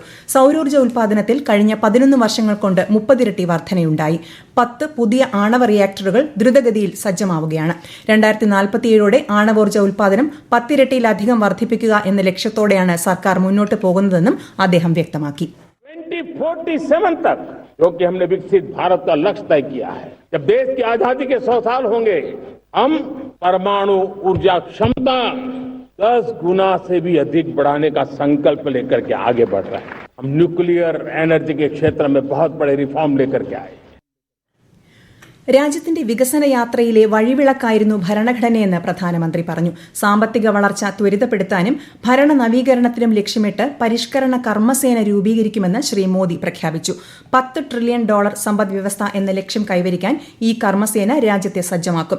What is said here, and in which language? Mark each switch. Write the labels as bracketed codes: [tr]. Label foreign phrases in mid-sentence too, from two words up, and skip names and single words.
[ml] സൌരോർജ്ജ ഉൽപാദനത്തിൽ കഴിഞ്ഞ 11 വർഷങ്ങൾ കൊണ്ട് 30 ഇരട്ടി വർധനയുണ്ടായി. 10 പുതിയ ആണവ റിയാക്ടറുകൾ ദ്രുതഗതിയിൽ സജ്ജമാവുകയാണ്. 2047ഓടെ ആണവോർജ്ജ ഉൽപാദനം 10 ഇരട്ടിയിലധികം വർദ്ധിപ്പിക്കുക എന്ന ലക്ഷ്യത്തോടെയാണ് സർക്കാർ മുന്നോട്ട് പോകുന്നതെന്നും അദ്ദേഹം വ്യക്തമാക്കി. [hi] 2047 तक जो कि हमने विकसित भारत का लक्ष्य तय किया है, जब देश की आजादी के 100 साल होंगे, हम परमाणु ऊर्जा क्षमता 10 गुना से भी अधिक बढ़ाने का संकल्प लेकर के आगे बढ़ रहे हैं. हम [en] nuclear energy [hi] के क्षेत्र में बहुत बड़े रिफॉर्म लेकर के आए. [ml] രാജ്യത്തിന്റെ വികസന യാത്രയിലെ വഴിവിളക്കായിരുന്നു ഭരണഘടനയെന്ന് പ്രധാനമന്ത്രി പറഞ്ഞു. സാമ്പത്തിക വളർച്ച ത്വരിതപ്പെടുത്താനും ഭരണ നവീകരണത്തിനും ലക്ഷ്യമിട്ട് പരിഷ്കരണ കർമ്മസേന രൂപീകരിക്കുമെന്ന് ശ്രീ മോദി പ്രഖ്യാപിച്ചു. $10 ട്രില്യൺ സമ്പദ് വ്യവസ്ഥ എന്ന ലക്ഷ്യം കൈവരിക്കാൻ ഈ കർമ്മസേന രാജ്യത്തെ സജ്ജമാക്കും.